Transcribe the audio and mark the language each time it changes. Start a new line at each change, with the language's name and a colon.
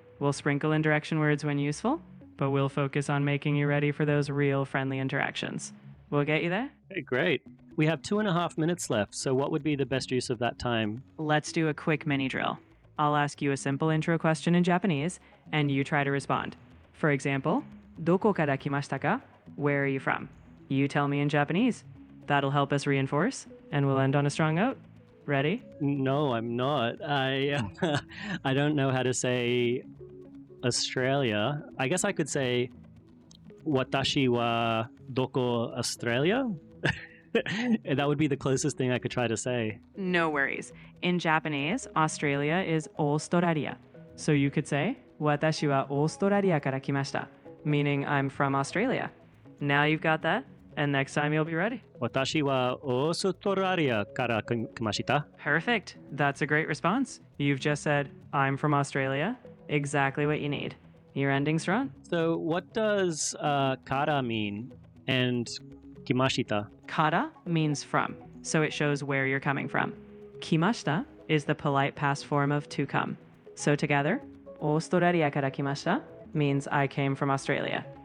English: We'll sprinkle in direction words when useful, but we'll focus on making you ready for those real friendly interactions. We'll get you there? Okay, great. We have 2.5 minutes left, so what would be the best use of that time? Let's do a quick mini drill. I'll ask you a simple intro question in Japanese, and you try to respond.
Japanese: For example, どこから来ましたか?
English: Where are you from? You tell me in Japanese. That'll help us reinforce, and we'll end on a strong note. Ready? No, I'm not. I don't know how to say Australia. I guess I could say
Japanese: 私はどこ
English: Australia? That would be the closest thing I could try to say. No worries. In Japanese, Australia is オーストラリア. So you could say
Japanese: 私はオーストラリアから来ました,
English: meaning I'm from Australia. Now you've got that, and next time you'll be ready.
Japanese: 私はオーストラリアから来ました.
English: Perfect. That's a great response. You've just said, I'm from Australia. Exactly what you need. You're ending strong. So what does kara mean and kimashita? Kara means from, so it shows where you're coming from. Kimashita is the polite past form of to come. So together,
Japanese: オーストラリアから来ました
English: means I came from Australia.